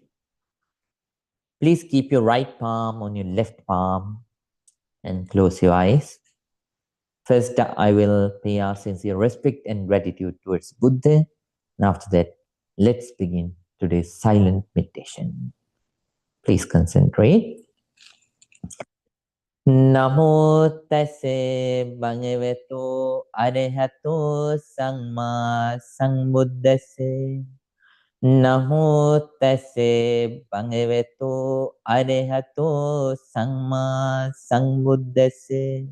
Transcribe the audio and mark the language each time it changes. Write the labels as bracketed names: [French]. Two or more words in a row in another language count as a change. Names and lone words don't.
[English] Please keep your right palm on your left palm and close your eyes. First, I will pay our sincere respect and gratitude towards Buddha. And after that, let's begin today's silent meditation. Please concentrate. [Pali] Namo tase bhagavato arahato samma sambuddhase. Namo tase bhagavato arahato samma sambuddhase.